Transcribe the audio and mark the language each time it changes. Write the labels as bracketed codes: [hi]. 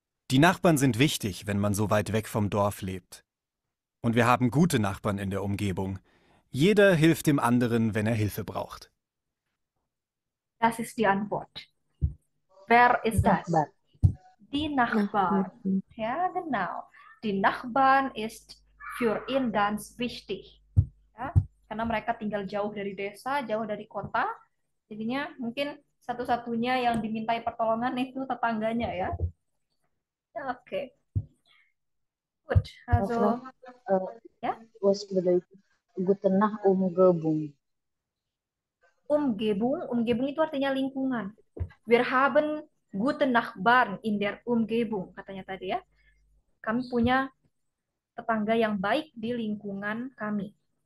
[de] Die Nachbarn sind wichtig, wenn man so weit weg vom Dorf lebt. Und wir haben gute Nachbarn in der Umgebung. Jeder hilft dem anderen, wenn er Hilfe braucht. Das ist die Antwort. Wer ist das? Nachbar. Die Nachbarn. Ja, genau. Die Nachbarn ist für ihn ganz wichtig. [id] Ya, karena mereka tinggal jauh dari desa, jauh dari kota. Jadinya mungkin satu-satunya yang dimintai pertolongan itu tetangganya ya. [de] Ja, okay. Gut, also ja, Was bedeutet gute Nacht Umgebung? [id] Umgebung itu artinya lingkungan. [de] Wir haben gute Nachbarn in der Umgebung, [id] katanya tadi ya. Kami punya tetangga yang baik di lingkungan kami.